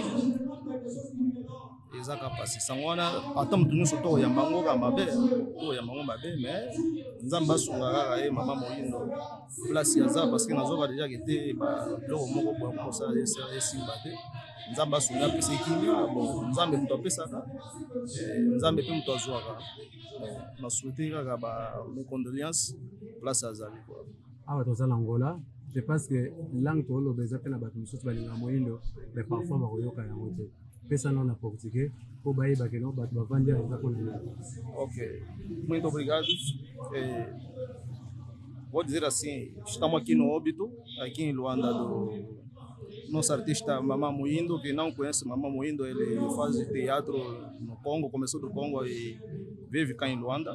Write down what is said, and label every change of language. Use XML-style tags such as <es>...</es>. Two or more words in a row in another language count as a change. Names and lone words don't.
<ln>ezaka pasi sango wana ata moto nyonso tokoyamba ngo ka mabe mais nzambe asunga kaka ye mama moyindo place aza</ln> <fr>parce que</fr> <ln>nazoba déjà kete biloko moko boye kosala esimba te nzambe asunga apesa ekimia bon nzambe moto apesaka nzambe mpe moto azwaka na souhaite kaka bacondoléance place azali awa toza na Angola.</ln> <fr>Je pense que langue</fr> <ln>toloba eza mpe na bato mosusu balinga moyindo</ln> <fr>mais parfois</fr> <ln>bakoyoka yango te pesa non na</ln> <fr>portugais pour</fr> <ln>bayeba que non bato bavandi eza mpona.</ln> <pt>Ok, muito obrigado. Vou dizer assim, estamos aqui no Óbito, aqui em Luanda, do nosso artista Mama Moyindo. Quem não conhece Mama Moyindo, ele faz teatro no Congo, começou do Congo e vive cá em Luanda.</pt>